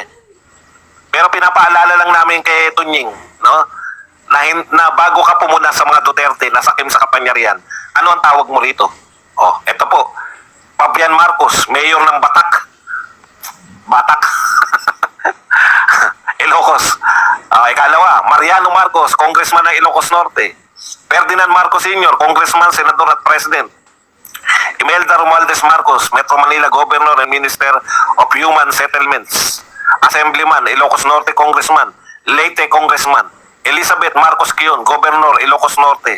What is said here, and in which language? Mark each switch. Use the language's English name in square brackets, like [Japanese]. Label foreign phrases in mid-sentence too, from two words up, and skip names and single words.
[Filipino] Pero pinapaalala lang namin kay Tunying, no? Na bago ka pumuna sa mga Duterte na sakim sa kapangyarihan, ano ang tawag mo rito? Ito po. Fabian Marcos, mayor ng Batak. Ilocos. Ikalawa, Mariano Marcos, congressman ng Ilocos Norte. Ferdinand Marcos Sr., congressman, senador at president. [English] Imelda Romualdez Marcos, Metro Manila Governor and Minister of Human Settlements. Assemblyman, Ilocos Norte congressman. Leyte congressman. Elizabeth Marcos Quion, Governor, Ilocos Norte.